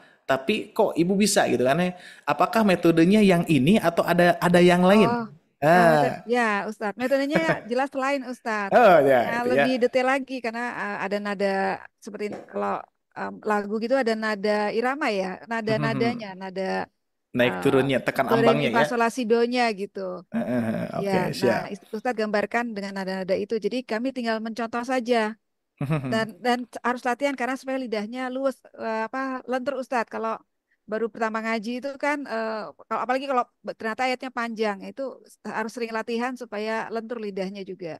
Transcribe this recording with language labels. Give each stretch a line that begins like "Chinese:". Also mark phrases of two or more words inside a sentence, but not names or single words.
Indonesian: Tapi kok Ibu bisa gitu kan ya? Apakah metodenya yang ini atau ada yang lain? Ya Ustadz, metodenya jelas lain Ustadz. Ya, itu Lebih ya. detail lagi karena ada nada seperti kalau lagu gitu ada nada irama ya, nada-nadanya, nada Naik turunnya, tekan do re mi ambangnya fa ya. sol la si do-nya gitu. Oke, Ya, nah siap. Ustadz gambarkan dengan nada-nada itu. Jadi kami tinggal mencontoh saja dan harus latihan karena supaya lidahnya luwes lentur Ustadz. Kalau baru pertama ngaji itu kan kalau apalagi kalau ternyata ayatnya panjang itu harus sering latihan supaya lentur lidahnya juga.